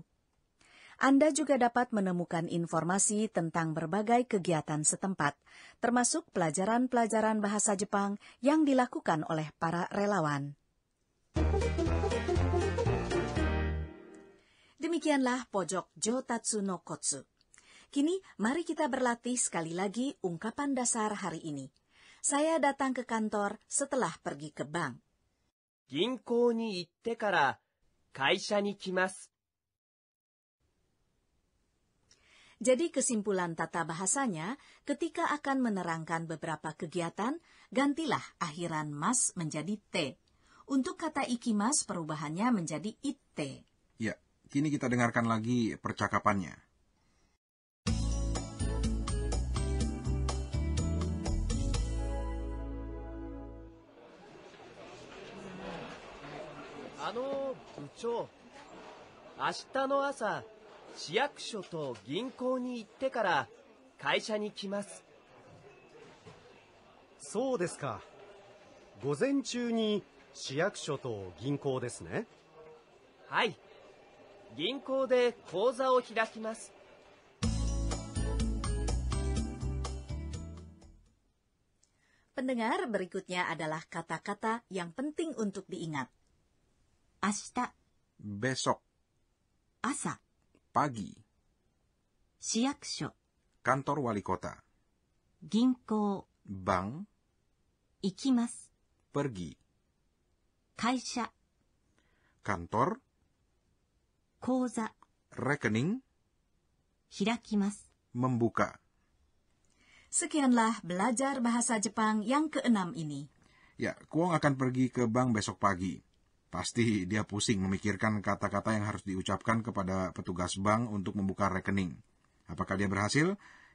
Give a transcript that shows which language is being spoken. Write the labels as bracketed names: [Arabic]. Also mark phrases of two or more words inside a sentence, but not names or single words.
[Indonesian] Anda juga dapat menemukan informasi tentang berbagai kegiatan setempat, termasuk pelajaran-pelajaran bahasa Jepang yang dilakukan oleh para relawan. Demikianlah pojok Jotatsu no Kotsu. Kini, mari kita berlatih sekali lagi ungkapan dasar hari ini. Saya datang ke kantor setelah pergi ke bank. [Japanese] 銀行に行ってから会社に来ます。 [Indonesian] Jadi kesimpulan tata bahasanya, ketika akan menerangkan beberapa kegiatan, gantilah akhiran mas menjadi te. Untuk kata ikimas, perubahannya menjadi itte. Ya, kini kita dengarkan lagi percakapannya. [Japanese] 部長、明日の朝、市役所と銀行に行ってから会社に来ます。そうですか。午前中に市役所と銀行ですね。はい。銀行で口座を開きます。 [Indonesian] Pendengar, berikutnya adalah kata-kata yang penting untuk diingat. [Japanese] 明日、 [Indonesian] Besok, [Japanese] 朝、 [Indonesian] pagi, [Japanese] 市役所、 [Indonesian] kantor wali kota, [Japanese] 銀行、 [Indonesian] bank, [Japanese] 行きます。 [Indonesian] pergi, [Japanese] 会社、 [Indonesian] kantor, [Japanese] 口座、 [Indonesian] rekening, [Japanese] 開きます。 [Indonesian] membuka. Sekianlah belajar bahasa Jepang yang ke-6 ini. Ya, Kuong akan pergi ke bank besok pagi. Pasti dia pusing memikirkan kata-kata yang harus diucapkan kepada petugas bank untuk membuka rekening. Apakah dia berhasil?